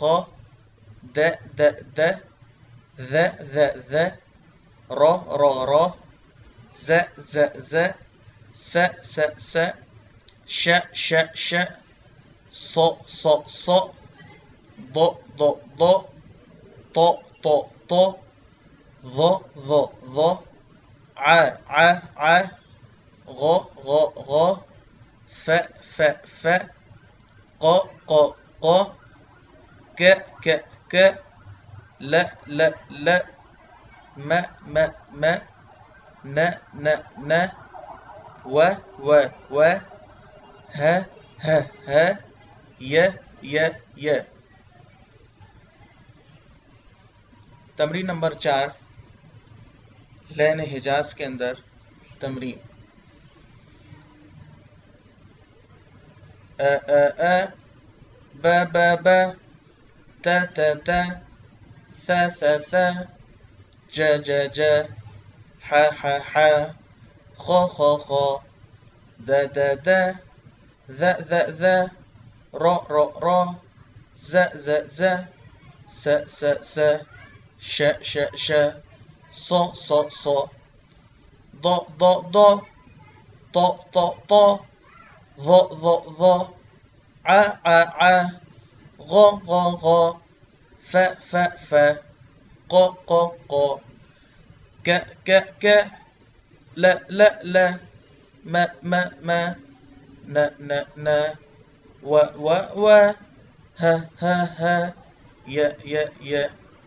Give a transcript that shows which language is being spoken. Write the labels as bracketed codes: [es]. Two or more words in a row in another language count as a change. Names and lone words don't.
[ar] د، د، ذ، ذ، ر، ر، ز، ز، س، س، ش، ش، ص، ص، ض، ض، ط، ط، ظ، ظ، ع، ع، غ، غ، ف، ف، ق، ق، ك، ك، ل، ل، م، م، ن، ن، و، و، ه، ه، ي، ي. [ur] تمرین نمبر 4. لین حجاز کے اندر تمرین. [ar] ا، ب، ب، ت، ت، ث، ث، ج، ج، ح، ح، خ، خ، د، د، ذ، ذ، ر، ر، ز، ز، س، س، ش، ش، ص، ص، ض، ض، ط، ط، ظ، ظ، ع، ع، غ، غ، ف، ف، ق، ق، ك، ك، ل، ل، م، م، ن، ن، و، ه، ه، ي، ي.